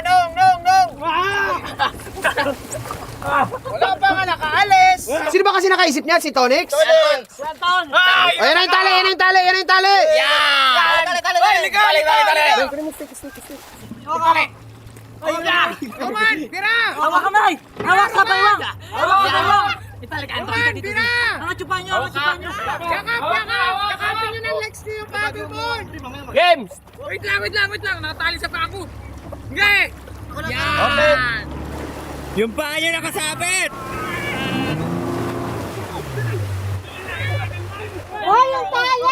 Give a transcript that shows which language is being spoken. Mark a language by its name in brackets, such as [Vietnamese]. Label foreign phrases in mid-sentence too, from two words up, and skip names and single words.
[Filipino] Wala pa nga nakaalis! Sino ba kasi nakaisip niyan? Si Tonix? Ay! O, yan ang tali, yan ang tali, yan ang tali! Yeah! Ay, ligaw! Ayun na! [English] Come on! [Filipino] Tira! Hawak kamay! Hawak sa baywang! Hawak sa baywang! [English] Come on! [Filipino] Tira! Mga chupa nyo! Mga chupa nyo! Yakapin nyo ng legs niyo yung paddleboard! Games! Wait lang! Nakatali sa pako! Okay! Yan! Yung paa nyo nakasabit. Hoy, yung tala!